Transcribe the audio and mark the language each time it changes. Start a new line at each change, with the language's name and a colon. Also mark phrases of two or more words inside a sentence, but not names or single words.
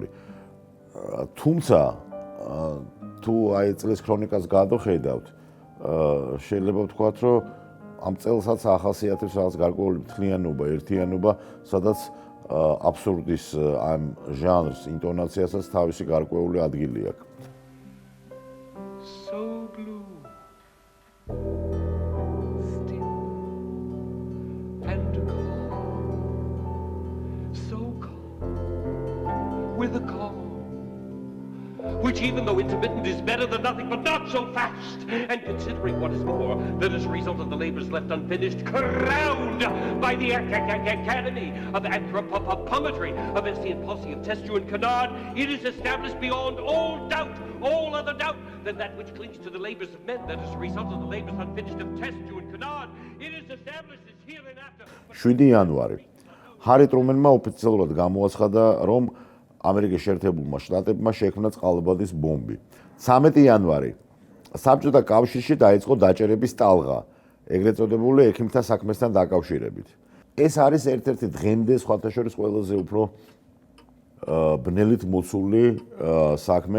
Georgian: თუმცა თუ აი წლის ქრონიკას გადავხედავთ, შეიძლება ვთქვათ, რომ ამ წელსაც ახასიათებს რაღაც გარკვეული მთლიანობა, ერთიანობა, სადაც აბსურდის ამ ჟანრს, ინტონაციასაც თავისი გარკვეული ადგილი აქვს.
English: So blue, still and calm, so calm, with a calm which even though intermittent is better than nothing, but not so fast. And considering what is more, that as a result of the labors left unfinished, crowned by the Academy of Anthropometry of Estienne, Posse, of Testu and Canard, it is established beyond all doubt, all other doubt, that that which clings to the labors of men, that as a result of the labors unfinished of Testu and Canard, it is established as hereinafter.
Georgian: 7 იანვარი. ჰარი ტრუმენმა ოფიციალურად გამოაცხადა, რომ ამერიკის შეერთებულმა შტატებმა შექმნა წყალბადის ბომბი. 13 იანვარი საბჭოთა კავშირში დაიწყო დაჭერების ტალღა, ეგრეთ წოდებული ექიმთა საქმესთან დაკავშირებით. ეს არის ერთ-ერთი დღემდე სხვათა შორის ყველაზე უფრო ბნელით მოცული საქმე.